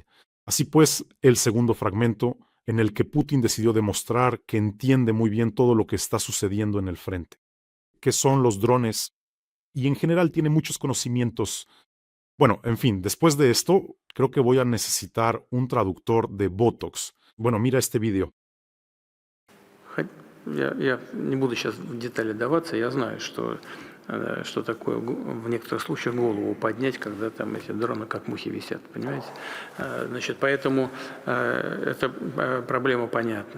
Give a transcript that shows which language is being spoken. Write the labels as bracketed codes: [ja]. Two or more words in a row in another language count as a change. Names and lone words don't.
[es] Así pues, el segundo fragmento, en el que Putin decidió demostrar que entiende muy bien todo lo que está sucediendo en el frente, qué son los drones, y en general tiene muchos conocimientos. Bueno, en fin, después de esto, creo que voy a necesitar un traductor de Botox. Bueno, mira este video. [ru] Я не буду сейчас в детали даваться, я знаю, что такое в некоторых случаях голову поднять, когда там эти дроны как мухи висят, понимаете? Значит, поэтому эта проблема понятна.